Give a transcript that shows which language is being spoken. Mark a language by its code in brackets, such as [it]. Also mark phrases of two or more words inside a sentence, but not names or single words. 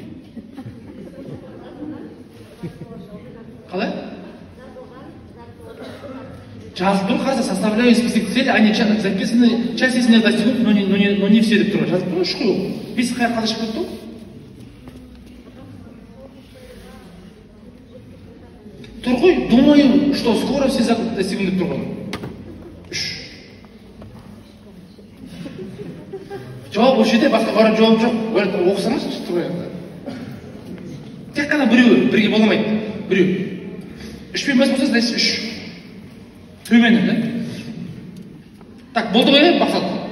[kk] Қалай? Жазып тұр, қазір [ru] составляю список целей, они записаны, часть из них достигнут, но не все [kk] деп тұр. Жазып тұр, үш қой. Бес қай қалай шығып кетті? Тұр ғой, [ru] думаю, что скоро все достигнут [kk] тұр ғой. Жауап осы жерде, басқа қарап жауап жоқ. Оқысаңыз тұр аяқта. Тек қана біреу, бірге боламайды. Біреу. Үшпен бас болса, значит үш. Төмен, да? Так, болды ғой, мақсат.